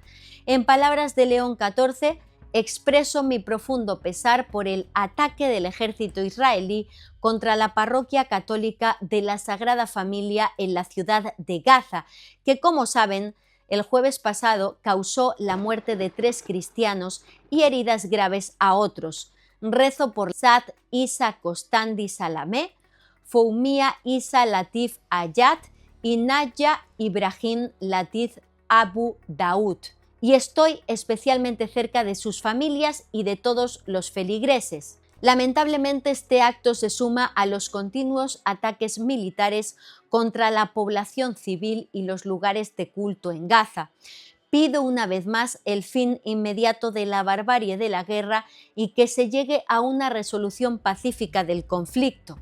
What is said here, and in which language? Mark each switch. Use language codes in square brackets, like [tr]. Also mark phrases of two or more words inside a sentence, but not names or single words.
[es] En palabras de León XIV, expreso mi profundo pesar por el ataque del ejército israelí contra la parroquia católica de la Sagrada Familia en la ciudad de Gaza, que, como saben, el jueves pasado causó la muerte de 3 cristianos y heridas graves a otros. Rezo por Sad Isa Costandi Salamé, Foumia Isa Latif Ayat y Naya Ibrahim Latif Abu Daud. Y estoy especialmente cerca de sus familias y de todos los feligreses. Lamentablemente, este acto se suma a los continuos ataques militares contra la población civil y los lugares de culto en Gaza. Pido una vez más el fin inmediato de la barbarie de la guerra y que se llegue a una resolución pacífica del conflicto.